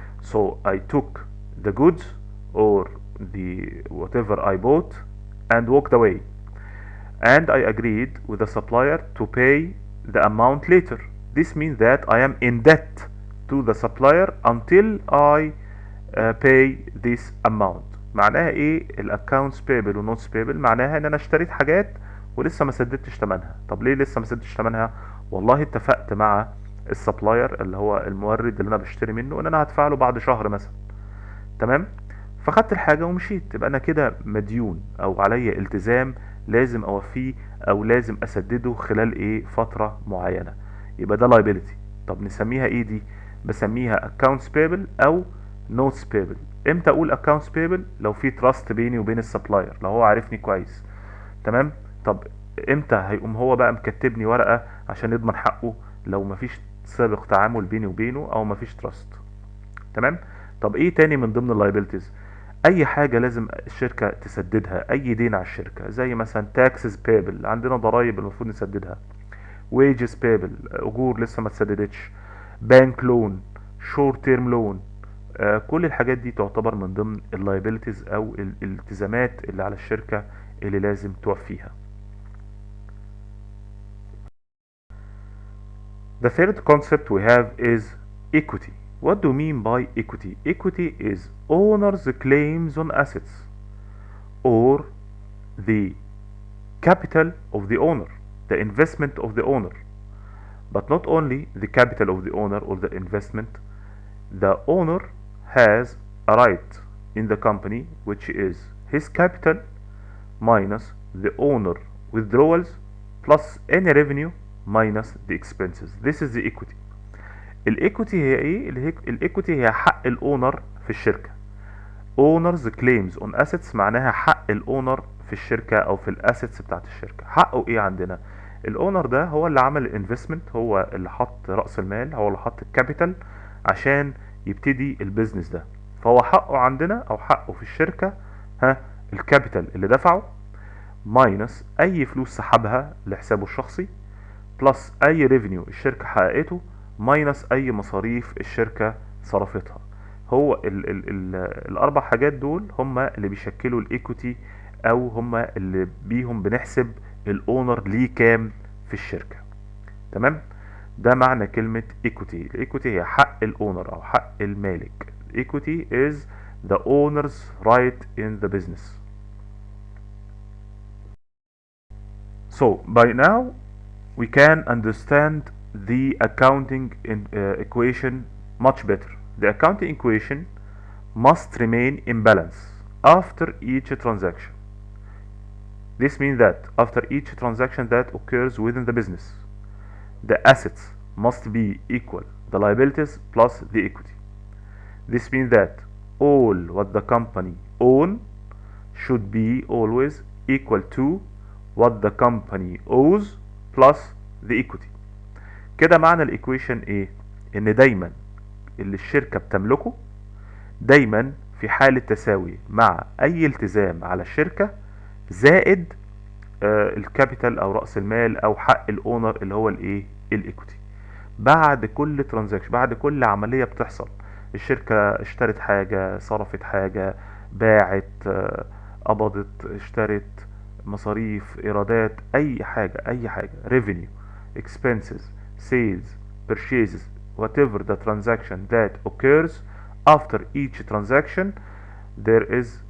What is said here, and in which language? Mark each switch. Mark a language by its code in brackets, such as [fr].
[en] So I took the goods or the whatever I bought and walked away, and I agreed with the supplier to pay the amount later. This means that I am in debt to the supplier until I pay this amount. [ar] معناها ايه الاكونتس payable و notes payable؟ معناها ان انا اشتريت حاجات ولسه ما سددتش ثمنها. طب ليه لسه ما سددتش ثمنها؟ والله اتفقت مع السبلاير اللي هو المورد اللي انا بشتري منه ان انا هدفع له بعد شهر مثلا. تمام. فخدت الحاجه ومشيت، يبقى انا كده مديون او عليا التزام لازم اوفيه او لازم اسدده خلال ايه؟ فتره معينه. يبقى ده liability. طب نسميها ايه دي؟ بسميها accounts payable او notes payable. امتى اقول accounts payable؟ لو في trust بيني وبين السبلاير، لو هو عارفني كويس. تمام. طب امتى هيقوم هو بقى مكتبني ورقه عشان يضمن حقه؟ لو مفيش سابق تعامل بيني وبينه او مفيش trust. تمام. طب ايه تاني من ضمن اللايبيلتيز؟ اي حاجه لازم الشركه تسددها، اي دين على الشركه، زي مثلا taxes payable، عندنا ضرائب المفروض نسددها. wages payable، اجور لسه ما اتسددتش. [en] bank loan، short term loan. [ar] كل الحاجات دي تعتبر من ضمن اللايبيلتيز او الالتزامات اللي على الشركه اللي لازم توفيها. [en] The third concept we have is equity. What do you mean by equity? Equity is owner's claims on assets or the capital of the owner, the investment of the owner. But not only the capital of the owner or the investment, the owner has a right in the company which is his capital minus the owner withdrawals plus any revenue minus the expenses. This is the equity. [ar] الايكوتي هي ايه؟ الايكوتي هي حق الاونر في الشركه. [en] owners claims on assets [ar] معناها حق الاونر في الشركه او في الاسيتس بتاعت الشركه. حقه ايه عندنا؟ الاونر ده هو اللي عمل الانفستمنت، هو اللي حط راس المال، هو اللي حط الكابيتال عشان يبتدي البيزنس ده. فهو حقه عندنا او حقه في الشركه الكابيتال اللي دفعه ماينس اي فلوس سحبها لحسابه الشخصي بلس اي ريفينيو الشركه حققته ماينس اي مصاريف الشركه صرفتها. هو ال الاربع حاجات دول هما اللي بيشكلوا الايكوتي او هما اللي بيهم بنحسب الاونر ليه كام في الشركه. تمام. ده معنى كلمه ايكوتي. الايكوتي هي حق الاونر او حق المالك. [en] equity is the owner's right in the business. So by now we can understand the accounting equation much better. The accounting equation must remain in balance after each transaction. This means that after each transaction that occurs within the business, the assets must be equal the liabilities plus the equity. This means that all what the company own should be always equal to what the company owes plus the equity. [ar] كده معنى الايكويشن ايه؟ ان دايما اللي الشركة بتملكه دايما في حالة تساوي مع اي التزام على الشركة زائد الكابيتال او رأس المال او حق الاونر اللي هو الايه؟ الايكوتي. بعد كل ترانزاكشن، بعد كل عملية بتحصل، الشركة اشترت حاجة، صرفت حاجة، باعت، قبضت، اشترت، مصاريف، ايرادات، اي حاجة [en] revenue, expenses, sales, purchases, whatever the transaction that occurs after each transaction, there is